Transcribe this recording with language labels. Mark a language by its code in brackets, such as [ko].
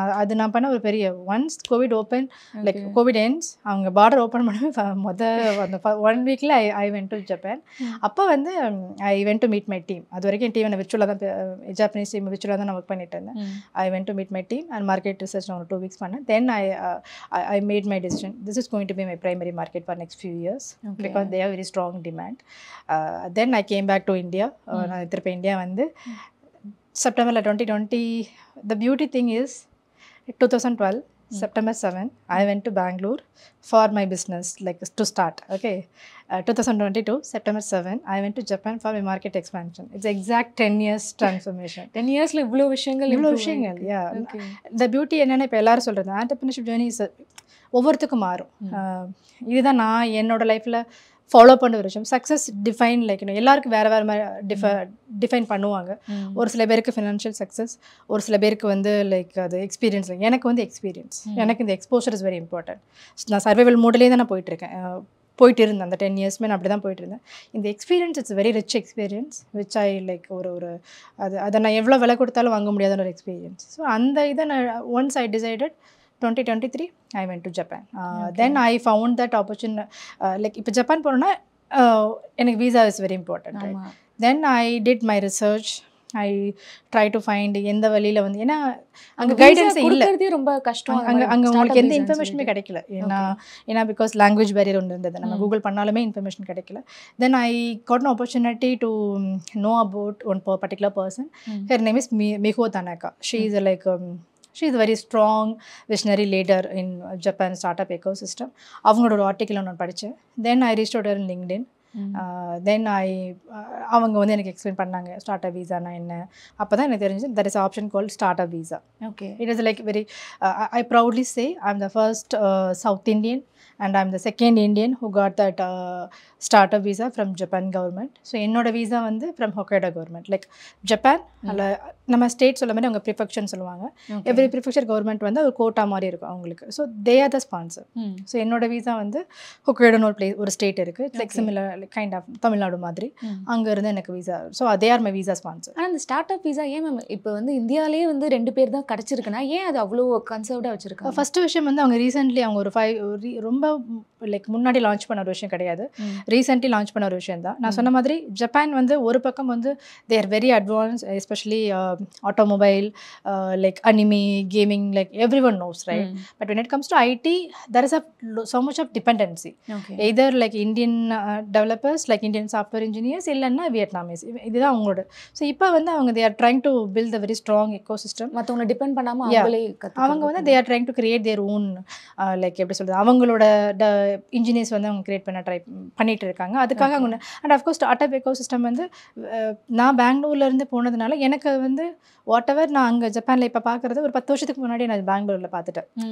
[ta] அது நான் பண்ண ஒரு பெரிய once Covid open like Covid ends அவங்க பார்டர் ஓப்பன் பண்ண அந்த 1 வீக்கில் [en] I went to Japan. [ta] அப்போ வந்து [en] I went to meet my team. [ta] அது வரைக்கும் என் டீம் நான் விர்ச்சுவலாக தான், ஜாப்பனீஸ் டீம் விர்ச்சுவலாக தான் நான் ஒர்க் பண்ணிட்டு இருந்தேன். [en] I went to meet my team [ta] and market research நான் ஒரு 2 வீக்ஸ் பண்ணேன். [en] Then I made my decision. This is going to be my primary market for next few years because they have very strong demand. Then I came back to India. [ta] நான் திருப்பி India வந்து செப்டம்பரில் 2020. [en] The beauty thing is 2012 September 7, I went to Bangalore for my business, like to start. Okay, 2022 September 7, I went to Japan for my market expansion. It's exact 10 years transformation. [ta] 10 yearsல இவ்ளோ விஷயங்கள் yeah. The beauty என்னன்னா இப்போ எல்லாரும் சொல்றது [en] entrepreneurship journey is [ta] ஒவ்வொருத்துக்கும் மாறும். இதுதான் நான் என்னோட லைஃப்ல ஃபாலோ பண்ண ஒரு விஷயம். சக்ஸஸ் டிஃபைன் லைக் எல்லாருக்கும் வேறு வேறு மாதிரி டிஃபைன் பண்ணுவாங்க. ஒரு சில பேருக்கு ஃபினான்ஷியல் சக்ஸஸ், ஒரு சில பேருக்கு வந்து லைக் அது எக்ஸ்பீரியன்ஸ். எனக்கு வந்து எக்ஸ்பீரியன்ஸ், எனக்கு இந்த [en] Exposure is very important. [ta] நான் சர்வைவல் மோட்லேயே தான் நான் போயிட்டு இருந்தேன். அந்த 10 இயர்ஸ்மே நான் அப்படி தான் போயிட்டு இருந்தேன். இந்த experience [en] it's very rich experience which I like [ta] அதை நான் எவ்வளோ விலை கொடுத்தாலும் வாங்க முடியாத ஒரு எக்ஸ்பீரியன்ஸ். ஸோ அந்த இதை நான் [en] Once I decided 2023 I went to Japan. Then I found that opportunity. Like [ta] இப்போ ஜப்பான் போனோன்னா எனக்கு [en] visa is very important. Right? Then I did my research. I try to find [ta] எந்த வழியில் வந்து ஏன்னா அங்கே கைடன்ஸ் இல்லை, ரொம்ப கஷ்டம். அங்கே உங்களுக்கு எந்த இன்ஃபர்மேஷனுமே கிடைக்கல. ஏன்னா பிகாஸ் லாங்குவேஜ் பேரியர் ஒன்று இருந்தது. நம்ம கூகுள் பண்ணாலுமே இன்ஃபர்மேஷன் கிடைக்கல. [en] Then I got an opportunity to know about one particular person. Her name is Miho Tanaka. She is like she is a very strong visionary leader in Japan startup ecosystem. [ta] அவங்களோட ஒரு article நான் படித்தேன். [en] Then I reached out in LinkedIn. [ta] தென் அவங்க வந்து எனக்கு explain பண்ணாங்க start up வீசானா என்ன. அப்போ தான் எனக்கு தெரிஞ்சு [en] That is option called start up visa. Okay, it is like very I proudly say I am the first South Indian and I'm the second Indian who got that startup visa from Japan government. So என்னோட visa வந்து from Hokkaido government. [ta] Like Japan அல்ல நம்ம state சொல்ல மாதிரி அவங்க ப்ரிஃபெக்ஷன் சொல்லுவாங்க. Every prefecture government வந்து ஒரு கோட்டா மாதிரி இருக்கும் அவங்களுக்கு. [en] So they are the sponsor. [ta] So என்னோட வீசா வந்து ஹொக்கைடோன்னு ஒரு ஸ்டேட் இருக்குது. [en] it's like similar kind of [ta] Tamil Nadu மாதிரி. அங்கேருந்து எனக்கு visa. [en] So they are my visa sponsor. [ta] ஆனால் அந்த ஸ்டார்ட் அப் வீசா ஏன் மேம் இப்போ வந்து இந்தியாவிலே வந்து 2 பேர் தான் கிடச்சிருக்குன்னா ஏன் அது அவ்வளோ கன்சர்வ்டாக வச்சுருக்காங்க? ஃபஸ்ட்டு விஷயம் வந்து அவங்க ரீசெண்ட்லி அவங்க ஒரு ரொம்ப லைக் முன்னாடி லான்ச் பண்ண ஒரு விஷயம் கிடையாது. ரீசெண்ட்லி லான்ச் பண்ண ஒரு விஷயம் தான். நான் சொன்ன மாதிரி ஜப்பான் வந்து ஒரு பக்கம் வந்து they are very advance, especially automobile, like anime, gaming, like [en] Every one knows, right? But when it comes to IT, there is so much of dependency. Either like Indian developers, like Indian software engineers, [ta] இல்லைன்னா Vietnamese. இதுதான் அவங்களோட. [en] so [ta] இப்போ வந்து அவங்க [en] they are trying to build a very strong ecosystem. [ta] மற்றவங்களை depend பண்ணாமல் அவங்களே அவங்க வந்து [en] they are trying to create their own [ta] like எப்படி சொல்கிறது அவங்களோட இன்ஜினியர்ஸ் வந்து அவங்க கிரியேட் பண்ண பண்ணிட்டு இருக்காங்க. அதுக்காக அவங்க and of course start up ecosystem வந்து நான் பெங்களூர்லேருந்து போனதுனால எனக்கு வந்து வாட் எவர் நான் அங்கே ஜப்பானில் இப்போ பார்க்குறது ஒரு 10 வருஷத்துக்கு முன்னாடி நான் பெங்களூரில் பார்த்துட்டேன்.